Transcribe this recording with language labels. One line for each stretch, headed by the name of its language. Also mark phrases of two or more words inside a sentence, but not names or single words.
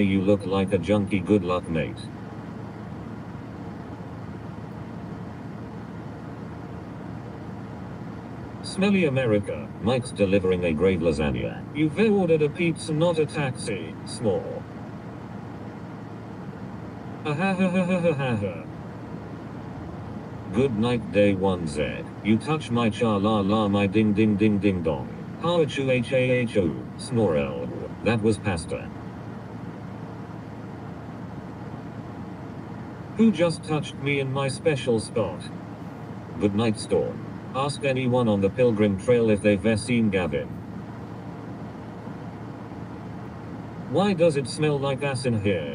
English: You look like a junkie. Good luck, mate. Smelly America. Mike's delivering a grave lasagna. You've ordered a pizza, not a taxi. Small. Good night, day 1Z. You touch my cha la la my ding ding ding ding dong. Hachu hahu. Snorel. That was pasta. Who just touched me in my special spot? Good night, Storm. Ask anyone on the Pilgrim Trail if they've seen Gavin. Why does it smell like ass in here?